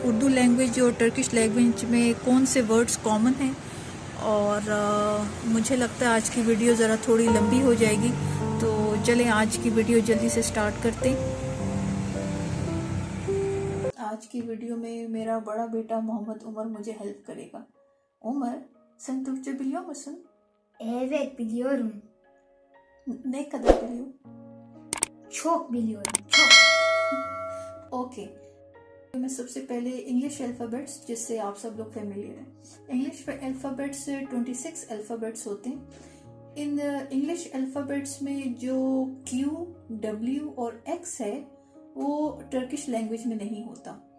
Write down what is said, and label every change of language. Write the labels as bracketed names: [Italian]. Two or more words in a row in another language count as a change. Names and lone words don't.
[Hindi] उर्दू लैंग्वेज और [English] Turkish language [Hindi] में कौन से [English] words common [Hindi] हैं, और मुझे लगता है आज की वीडियो ज़रा थोड़ी लंबी हो जाएगी, तो चलें आज की वीडियो जल्दी से स्टार्ट करते हैं। आज की वीडियो में मेरा बड़ा बेटा मोहम्मद उमर मुझे हेल्प करेगा। [Turkish] Umar, sen Türkçe biliyor musun? Evet biliyorum. Ne kadar biliyor? Çok biliyorum. Çok. [Hindi] ओके, मैं सबसे पहले [English] English alphabets [Hindi] जिससे आप सब लोग फेमिलियर हैं। [English] English alphabets 26 alphabets [Hindi] होते हैं। इन [English] English alphabets [Hindi] में जो Q, W और X है वो [English] Turkish language [Hindi] में नहीं होता।